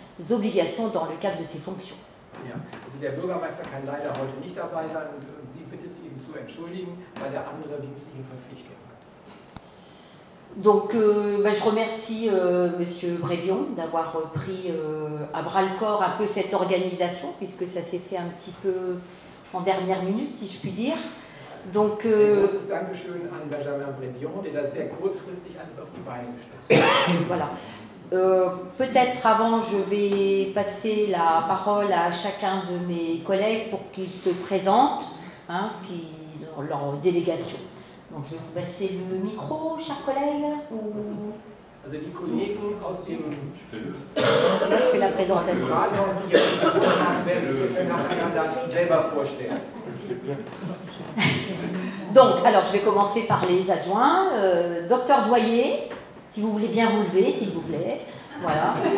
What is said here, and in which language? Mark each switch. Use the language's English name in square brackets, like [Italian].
[French] obligations dans le cadre de ses fonctions. [German] Ja, also der Bürgermeister kann leider heute nicht dabei sein und sie bittet ihn zu entschuldigen, weil er andere dienstliche Verpflichtungen hat. [French] Donc je remercie Monsieur Brébion d'avoir pris à bras le corps un peu cette organisation, puisque ça s'est fait un petit peu en dernière minute, si je puis dire. Donc, [German] Ein großes Dankeschön an Benjamin Brébion, der das sehr kurzfristig alles auf die Beine gestellt hat. [French] Voilà. Peut-être avant, je vais passer la parole à chacun de mes collègues pour qu'ils se présentent, hein, leur délégation. Donc je vais vous passer le micro, chers collègues, ou... [German] Also die Kollegen aus dem [French] Je fais la présentation. [German] Rathaus, die jetzt gesprochen haben, werden sich nacheinander selber vorstellen. [French] Donc, alors je vais commencer par les adjoints. Docteur Doyer, si vous voulez bien vous lever, s'il vous plaît. Voilà.